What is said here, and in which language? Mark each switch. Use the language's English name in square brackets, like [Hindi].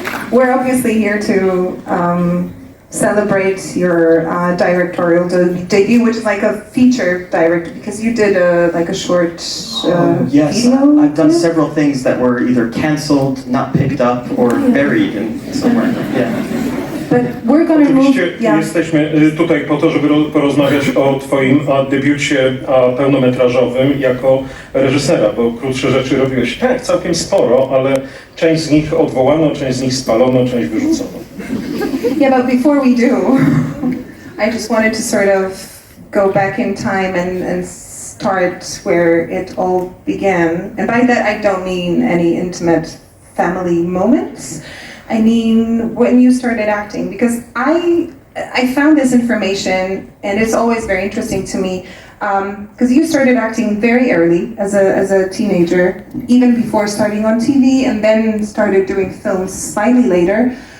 [English] We're obviously here to celebrate your directorial debut, which is like a feature direct, because you did a short yes, video. I've done several things that were either canceled, not picked up, or buried in somewhere. Yeah. But we're going to move. [Polish] Oczywiście jesteśmy tutaj po to, żeby porozmawiać o twoim debiucie pełnometrażowym jako reżysera, bo krótsze rzeczy robiłeś całkiem sporo, ale część z nich odwołano, część z nich spalono, część wyrzucono. [English] Yeah, but before we do, I just wanted to sort of go back in time and start where it all began. And by that I don't mean any intimate family moments. I mean when you started acting, because I found this information and it's always very interesting to me, because you started acting very early as a teenager, even before starting on TV, and then started doing films slightly later.